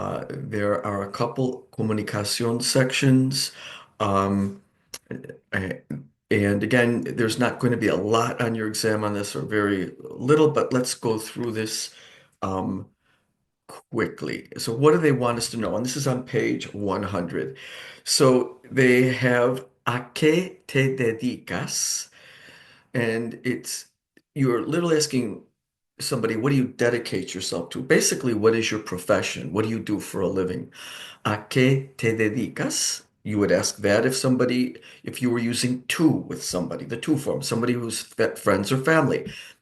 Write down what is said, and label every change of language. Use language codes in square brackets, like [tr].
[en] There are a couple comunicación sections. Um, a- and again, there's not going to be a lot on your exam on this, or very little, but let's go through this um, quickly. So what do they want us to know? And this is on page 100. So they have [es] ¿A qué te dedicas? [en] And it's you're literally asking somebody, what do you dedicate yourself to? Basically, what is your profession? What do you do for a living? [es] ¿A qué te dedicas? [en] You would ask that if you were using tú with somebody, the tú form, somebody who's friends or family.